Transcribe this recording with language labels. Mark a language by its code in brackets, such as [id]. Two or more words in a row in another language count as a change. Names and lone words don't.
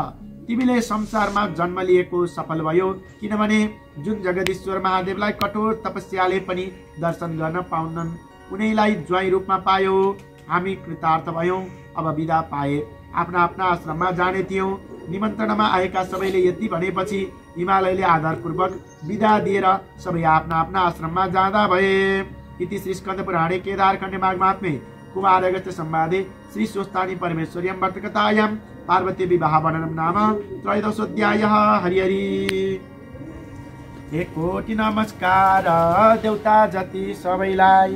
[ne] तिमीले संसारमा जन्म लिएको सफल भयो, किनभने जुन जगदीश्वर महादेवलाई कठोर तपस्याले पनि दर्शन गर्न पाउनन् उनीलाई ज्वाइँ रूपमा पायो। हामी कृतार्थ भयौं। अब बिदा पाए आफ्ना आफ्ना आश्रममा जाने थियौं। निमन्त्रणामा आएका सबैले यति भनेपछि हिमालयले आधारपूर्वक बिदा दिएर सबै आफ्ना आफ्ना आश्रममा जाँदा भए। [sa] इति श्री स्कन्द पुराणे केदारखण्डे माघमात्मे कुमार अगस्त्य संवादे श्री स्वस्तानि परमेश्वर्यां वर्तकतायां पार्वती विवाह वर्णनम नाम 13 हरि हरि। [ne] एक कोटि नमस्कार देउता जति सबैलाई,